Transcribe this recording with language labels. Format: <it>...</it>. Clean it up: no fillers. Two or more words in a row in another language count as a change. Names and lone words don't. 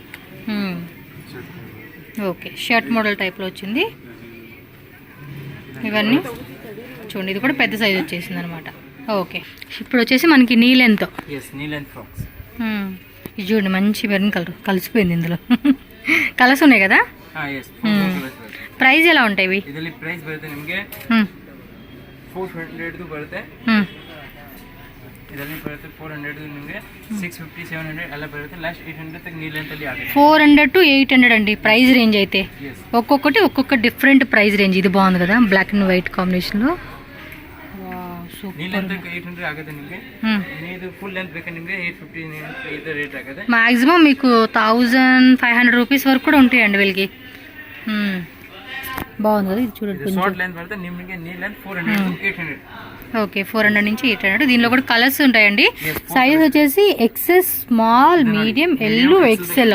<te>ఓకే,</te> <en>shirt model</en> <te>టైప్లో వచ్చింది. ఇవన్నీ చూడండి, ఇది కూడా పెద్ద సైజ్ వచ్చేసింది అనమాట. ఓకే, ఇప్పుడు వచ్చేసి మనకి</te> <en>knee length.</en> <te>ఇది చూడండి, మంచి</te> <en>maroon colour</en> <te>కలిసిపోయింది ఇందులో. కలర్స్ ఉన్నాయి కదా?</te> <kn>ಪ್ರೈಸ್ ಎಲ್ಲ ಉಂಟಾ ಇವಿ? ಇದರಲ್ಲಿ ಪ್ರೈಸ್ ಬರುತ್ತೆ ನಿಮಗೆ 400 ಬರುತ್ತೆ. ಇದರಲ್ಲಿ ಬರುತ್ತೆ 400 ನಿಮಗೆ 650 700 ಎಲ್ಲ ಬರುತ್ತೆ. లాస్ట్ 800 ತನಕ</kn> <en>knee length</en> <kn>ಅಲ್ಲಿ ಆಗುತ್ತೆ.</kn> <te>400 to 800 అండి ప్రైస్ రేంజ్ అయితే. ఒక్కొక్క</te> <en>different price range.</en> <te>ఇది బాగుంది కదా,</te> <en>black and white combination</en> <te>లో.</te> <en>wow super. knee length</en> <kn>800 ಆಗುತ್ತೆ ನಿಮಗೆ. ಇದು</kn> <en>full length</en> <kn>ಬೇಕು ನಿಮಗೆ 850 ಇದು ರೇಟ್ ಆಗುತ್ತೆ.</kn> <te>మాక్సిమం మీకు 1500 రూపీస్ వరకు కూడా ఉంటాయండి వీళ్ళకి. బాగుంది కదా, ఇది చూడండి.</te> <en>short length</en> <te>పడితే నిಮಗೆ</te> <en>knee length</en> <te>400 to 800. ఓకే, 400 నుంచి 800. దీనిలో కూడా కలర్స్ ఉంటాయండి. సైజ్ వచ్చేసి</te> <en>XS, small, medium, L, XL.</en>